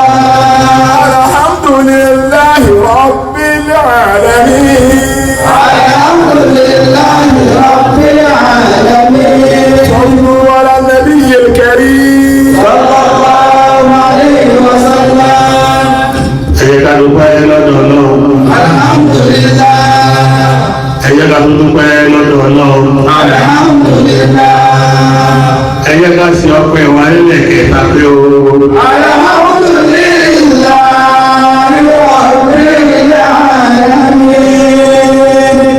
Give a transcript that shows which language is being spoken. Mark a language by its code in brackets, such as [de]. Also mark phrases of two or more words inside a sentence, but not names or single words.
[ar] الحمد لله رب العالمين الحمد لله رب العالمين صلوا على النبي الكريم صلى الله عليه وسلم [yo] ẹ̀yẹ́ ká dúpẹ́ lọ́dọ̀ Ọlọ́run. [ar] alhamdulillah [yo] ẹ̀yẹ́ ká dúpẹ́ lọ́dọ̀ Ọlọ́run. [ar] alhamdulillah [yo] ẹ̀yẹ́ ká sí ọpẹ́ wa nílẹ̀ kẹta pé o. [ar] الحمد لله رب العالمين.